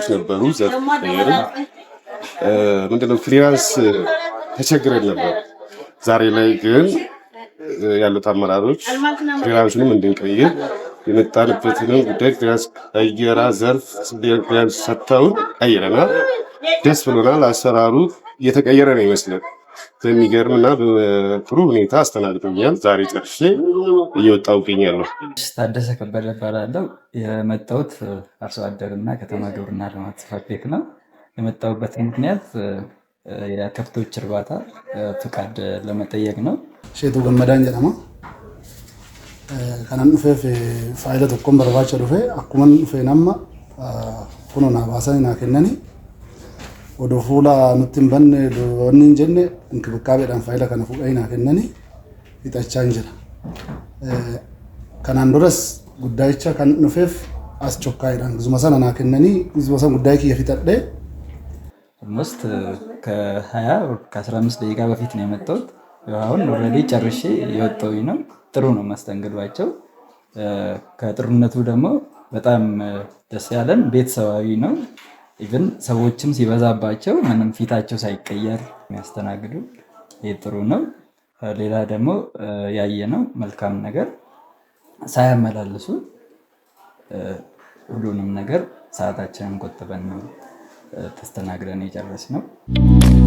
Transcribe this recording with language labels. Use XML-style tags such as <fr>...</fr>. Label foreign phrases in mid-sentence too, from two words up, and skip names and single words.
<am>ነበሩ። ዘርፍ ቀየር ምንድነው ክሊራንስ ተቸግረን ነበር። ዛሬ ላይ ግን ያሉት አመራሮች ክሊራንሱንም እንድንቀይር የመጣንበትን ጉዳይ ክሊራንስ ቀየራ ዘርፍ ክሊራንስ ሰጥተውን ቀይረናል። ደስ ብሎናል። አሰራሩ እየተቀየረ ነው ይመስላል። በሚገርምና በጥሩ ሁኔታ አስተናግዶኛል። ዛሬ ጨርሼ እየወጣሁ እገኛለሁ። ታደሰ ከበደ እባላለሁ። የመጣሁት አርሶ አደርና ከተማ ግብርና ልማት ጽሕፈት ቤት ነው። የመጣሁበት ምክንያት የከብቶች እርባታ ፍቃድ ለመጠየቅ ነው።</am> <om>ሼቱ ገመዳን ጀደማ kanan dhufeef faayida tokkoon barbaacha dhufe akkuman dhufe nama kunoo naa baasanii naa kennanii odoo fuula nutti hin banne wanni hin jenne inkibikaabeedhaan faayida kana fuudhanii naa kennanii fixachaa hin jira. Kanaan duras guddaayicha kan dhufeef as chokkaayidhaan gizuma sana naa kennanii gizuma sana guddaayii kiyya fixadhee</om> <am>ኦልሞስት ከ20 ከ15 ደቂቃ በፊት ነው የመጣሁት። አሁን ኦልሬዲ ጨርሼ የወጣሁኝ ነው። ጥሩ ነው መስተንግዷቸው። ከጥሩነቱ ደግሞ በጣም ደስ ያለን ቤተሰባዊ ነው። ኢቭን ሰዎችም ሲበዛባቸው ምንም ፊታቸው ሳይቀየር የሚያስተናግዱ ጥሩ ነው። ሌላ ደግሞ ያየነው መልካም ነገር ሳያመላልሱ ሁሉንም ነገር ሰዓታችንን ቆጥበን ነው ተስተናግደን የጨረስነው።</am>